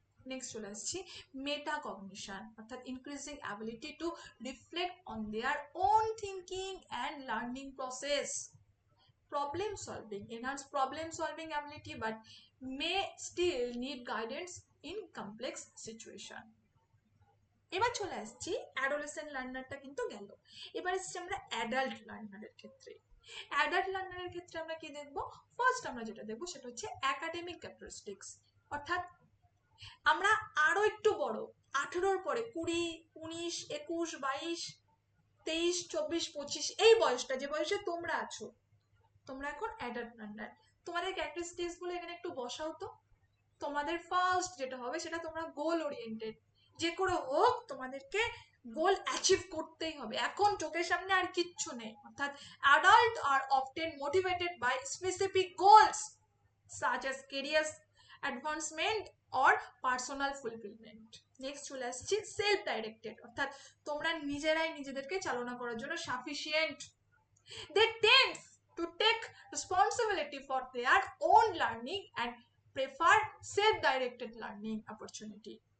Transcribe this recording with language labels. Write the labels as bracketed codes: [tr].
[en] next [bn] চলে আসছি [en] Metacognition, অর্থাৎ increasing ability to reflect on their own thinking and learning process. Problem solving, enhance problem solving ability but may still need guidance in complex situation। [bn] এবার চলে আসছি adolescent লার্নারটা কিন্তু গেল, এবার এসছি আমরা অ্যাডাল্ট লার্নারের ক্ষেত্রে। অ্যাডাল্ট লার্নারের ক্ষেত্রে আমরা কি দেখবো? ফার্স্ট আমরা যেটা দেখবো সেটা হচ্ছে একাডেমিক ক্যারেক্টারিস্টিক্স, অর্থাৎ আমরা আরো একটু বড়, 18-র পরে 20, 19, 21, 22, 23, 24, 25 এই বয়সটা, যে বয়সে তোমরা আছো, তোমরা এখন অ্যাডাল্ট লার্নার। তোমাদের ক্যারেক্টারিস্টিক্স গুলো এখানে একটু বসাও তো। তোমাদের ফার্স্ট যেটা হবে সেটা তোমরা গোল ওরিয়েন্টেড, যে করে হোক তোমাদেরকে গোল অ্যাচিভ করতেই হবে, এখন চোখের সামনে আর কিচ্ছু নেই। [en] অর্থাৎ adult are often motivated by specific goals such as career advancement or personal fulfillment। [bn] Next চলে আসছি সেলফ ডাইরেক্টেড, অর্থাৎ তোমরা নিজেরাই নিজেদেরকে চালনা করার জন্য sufficient. [en] They tend to take responsibility for their own learning and prefer self-directed learning opportunity।